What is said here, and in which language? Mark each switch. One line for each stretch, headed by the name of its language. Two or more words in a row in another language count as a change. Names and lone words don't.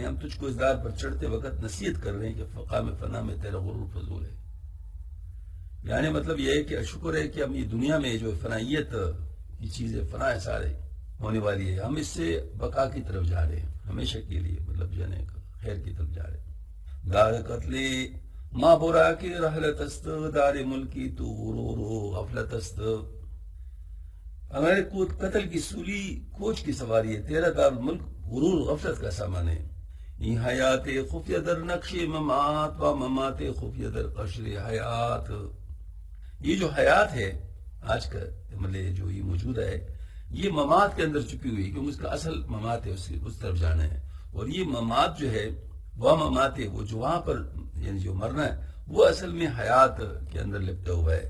Urdu: ہم تجھ کو اس دار پر چڑھتے وقت نصیحت کر رہے ہیں کہ مقام فنا میں تیرا غرور فضول ہے. یعنی مطلب یہ ہے کہ شکر ہے کہ ہم یہ دنیا میں جو فنائیت کی چیزیں فنا ہے سارے ہونے والی ہے، ہم اس سے بقا کی طرف جا رہے ہیں ہمیشہ کے لیے، مطلب جانے خیر کی طرف جا رہے ہیں.
Persian: دار قتل ماں برا کی رحلت است دار ملکی تو غرور و غفلت است.
Urdu: ہمارے قتل کی سولی کوچ کی سواری ہے، تیرا دارالملک غرور غفلت کا سامان ہے.
Persian: یہ حیات خفیہ در نقش ممات و ممات خفیہ در قشر حیات.
Urdu: یہ جو حیات ہے آج کا مطلب جو یہ موجود ہے، یہ ممات کے اندر چھپی ہوئی، کیونکہ اس کا اصل ممات ہے، اس طرف جانا ہے. اور یہ ممات جو ہے وہ ممات ہے، وہ جو وہاں پر یعنی جو مرنا ہے وہ اصل میں حیات کے اندر لپٹا ہوا ہے.